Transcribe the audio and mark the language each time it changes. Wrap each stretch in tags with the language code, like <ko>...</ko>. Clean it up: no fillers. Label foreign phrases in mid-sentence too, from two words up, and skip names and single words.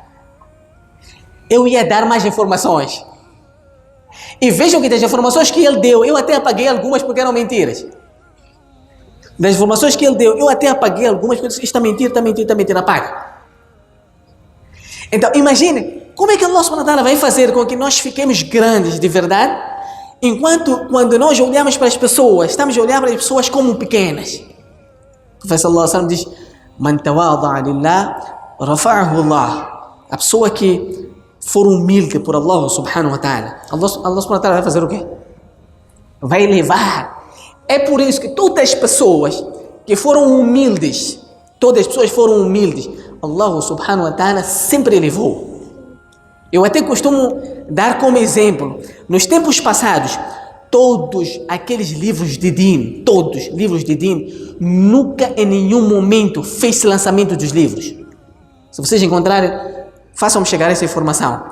<pt>Eu ia dar mais informações. E vejam que das informações que ele deu, eu até apaguei algumas porque eram mentiras. Das informações que ele deu, eu até apaguei algumas porque está mentira, apaga. Então imagine Como é que</pt> <ar>الله سبحانه وتعالى</ar> <pt>vai fazer com que nós fiquemos grandes de verdade, enquanto quando nós olhamos para as pessoas, estamos a olhar para as pessoas como pequenas? O professor Allah sallam diz:</pt> <ar>من تواضع لله رفعه الله.</ar> <pt>A pessoa que for humilde por</pt> <ar>الله سبحانه وتعالى, الله سبحانه وتعالى</ar> <pt>vai fazer o quê? Vai elevar. É por isso que todas as pessoas que foram humildes, todas as pessoas foram humildes,</pt> <ar>الله سبحانه وتعالى</ar> <pt>sempre elevou. Eu até costumo dar como exemplo, nos tempos passados, todos aqueles livros de Din, todos livros de Din, nunca em nenhum momento fez lançamento dos livros. Se vocês encontrarem, façam-me chegar essa informação.</pt>